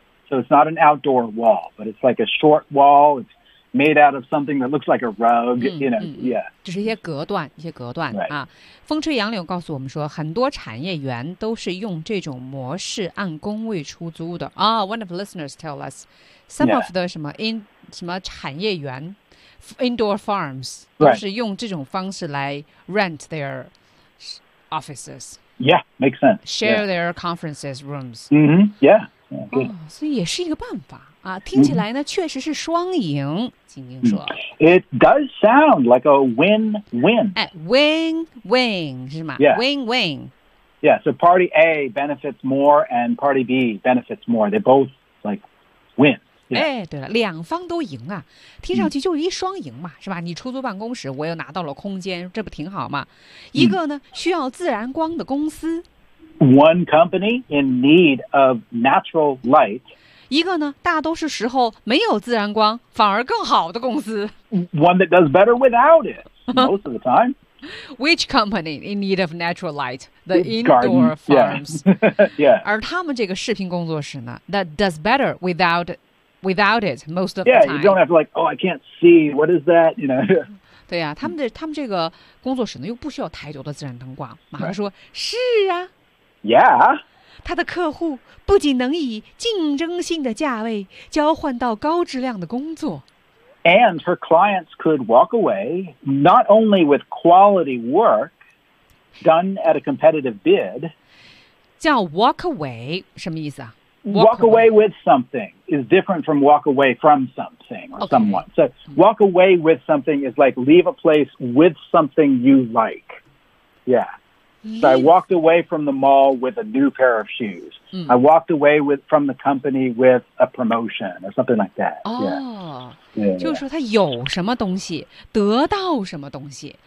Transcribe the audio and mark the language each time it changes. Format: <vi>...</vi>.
<en>So it's not an outdoor wall, but it's like a short wall. It's made out of something that looks like a rug, you know, yeah.</en> <zh>就是一些隔断、</zh> <en>right.</en> <zh>啊，风吹杨柳告诉我们说，很多产业园都是用这种模式按工位出租的啊。</zh> <en>Oh, one of the listeners tell us some、 yeah. of the 什么 in</en> <zh>什么产业园</zh> <en>indoor farms、 right.</en> <zh>都是用这种方式来</zh> <en>rent their offices. Yeah, makes sense. Share their conferences rooms. Mm-hmm. Yeah.</en> <zh>Oh, 所以也是一个办法。啊，听起来呢，确实是双赢。晶晶说</zh> <en>，It does sound like a win-win.</en> <zh>哎 ，win-win 是吗</zh> <en>？Yeah，win-win. Yeah, so party A benefits more, and party B benefits more. They both like win.、Yeah.</en> <zh>哎，对了，两方都赢啊，听上去就是一双赢嘛，是吧？你出租办公室，我又拿到了空间，这不挺好吗？一个呢，需要自然光的公司</zh> <en>，One company in need of natural light.</en> <zh>一个呢，大多数时候没有自然光，反而更好的公司。</zh> <en>One that does better without it, most of the time. Which company in need of natural light? The indoor farms. Yeah. yeah.</en> <zh>而他们这个视频工作室呢</zh> <en>，that does better without it most of the time. Yeah, you don't have to like, oh, I can't see. What is that? You know.</en> <zh>对呀、啊，他们这个工作室呢，又不需要太多的自然灯光。马上说、</zh> <en>right.</en> <zh>是啊。</zh> <en>Yeah.</en> <zh>他的客户不仅能以竞争性的价位交换到高质量的工作</zh> <en>，and her clients could walk away not only with quality work done at a competitive bid.</en> <zh>叫</zh> <en>walk away</en> <zh>什么意思啊</zh> <en>？Walk away with something is different from walk away from something or someone.、 Okay. So walk away with something is like leave a place with something you like. Yeah. So I walked away from the mall with a new pair of shoes.、</en> <zh>嗯、</zh> <en>I walked away from the company with a promotion or something like that.</en> <zh>哦、</zh> <en>yeah.</en> <zh>就是说他有什么东西得到什么东西。</zh>